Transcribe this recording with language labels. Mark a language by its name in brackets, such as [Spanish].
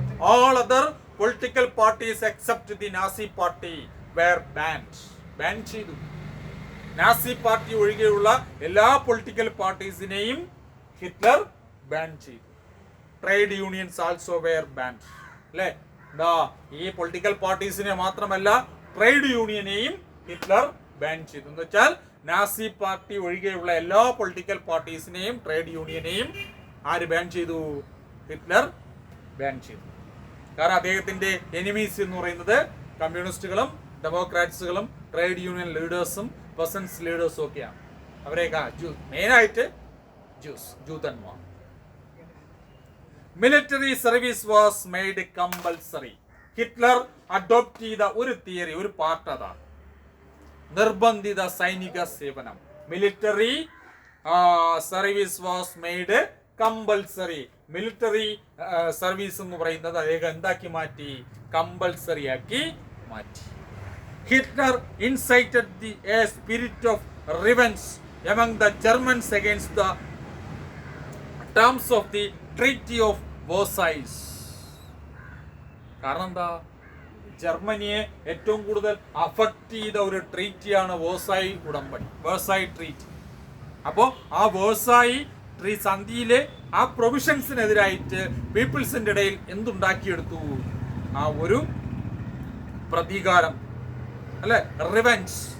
[English] All other political parties except the Nazi party were banned. [Malayalam] Ban ചെയ്തു. Nazi party ഒഴികെയുള്ള എല്ലാ political പാർട്ടീസിനെയും Hitler ban ചെയ്തു. [English] trade unions also were banned [Malayalam] അല്ലേ. എന്താ, ഈ പൊളിറ്റിക്കൽ പാർട്ടീസിനെ മാത്രമല്ല ട്രേഡ് യൂണിയനെയും ഹിറ്റ്ലർ ബാൻ ചെയ്തു. എന്ന് വെച്ചാൽ നാസി പാർട്ടി ഒഴികെയുള്ള എല്ലാ പൊളിറ്റിക്കൽ പാർട്ടീസിനെയും ട്രേഡ് യൂണിയനെയും ആര് ബാൻ ചെയ്തു, ഹിറ്റ്ലർ ബാൻ ചെയ്തു. കാരണം അദ്ദേഹത്തിന്റെ എനിമീസ് എന്ന് പറയുന്നത് കമ്മ്യൂണിസ്റ്റുകളും ഡെമോക്രാറ്റ്സുകളും ട്രേഡ് യൂണിയൻ ലീഡേഴ്സും പെസൻസ് ലീഡേഴ്സും ഒക്കെയാണ്. അവരെയൊക്കെ മെയിനായിട്ട് ജൂതന്മാർ. [English] Military service was made compulsory. [Malayalam] Hitler adopt ചെയ്ത ഒരു തിയറി, ഒരു പാർട്ട് അതാണ് നിർബന്ധിത സൈനിക സേവനം. [English] Military service was made compulsory. [Malayalam] Military service എന്ന് പറയുന്നത് അദ്ദേഹം എന്താക്കി മാറ്റി, കമ്പൽസറി ആക്കി മാറ്റി. [English] Hitler incited a spirit of revenge among the Germans against the terms of the Treaty of Versailles. [Malayalam] കാരണം എന്താ, ജർമ്മനിയെ ഏറ്റവും കൂടുതൽ അഫക്റ്റ് ചെയ്ത ഒരു ട്രീറ്റിയാണ് വേഴ്സായി ഉടമ്പടി, വേഴ്സായി ട്രീറ്റി. അപ്പോൾ ആ വേഴ്സായി സന്ധിയിലെ ആ പ്രൊവിഷൻസിനെതിരായിട്ട് പീപ്പിൾസിന്റെ ഇടയിൽ എന്തുണ്ടാക്കിയെടുത്തു, ആ ഒരു പ്രതികാരം അല്ലെ, റിവെഞ്ച്.